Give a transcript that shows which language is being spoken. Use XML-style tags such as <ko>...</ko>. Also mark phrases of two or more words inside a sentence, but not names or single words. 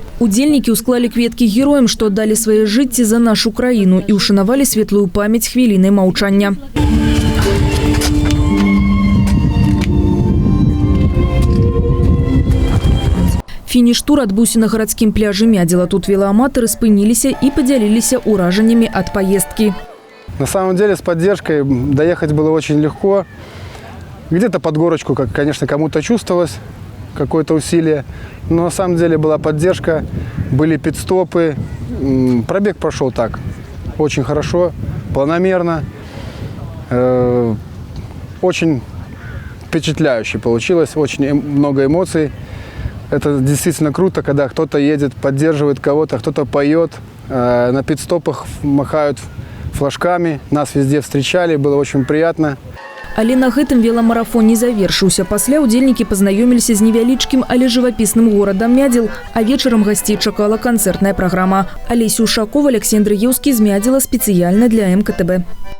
<be>Удзельнікі ўсклалі кветкі героям, што аддалі свае жыцці за нашу краіну і ушанавалі светлую памяць хвілінай маўчання. Фініш-тур адбыўся на гарадскім пляжы Мядзела. Тут велааматары спыніліся і падзяліліся ўражаннямі ад паездкі.</be> <ru>На самом деле с поддержкой доехать было очень легко. Где-то под горочку, конечно, кому-то чувствовалось какое-то усилие. Но на самом деле была поддержка, были пит-стопы. Пробег прошел так, очень хорошо, планомерно. Очень впечатляюще получилось, очень много эмоций. Это действительно круто, когда кто-то едет, поддерживает кого-то, кто-то поет. На пит-стопах махают флажками, нас везде встречали, было очень приятно.</ru> <be>Але на гэтым веламарафон не завершыўся. Пасля удзельнікі пазнаёміліся з невялічкім, але жывапісным горадам Мядзел, а вечарам гасцей чакала канцэртная праграма. Алеся Ушакова, Алексей Андреевский з Мядзела спецыяльна для МКТБ.</be>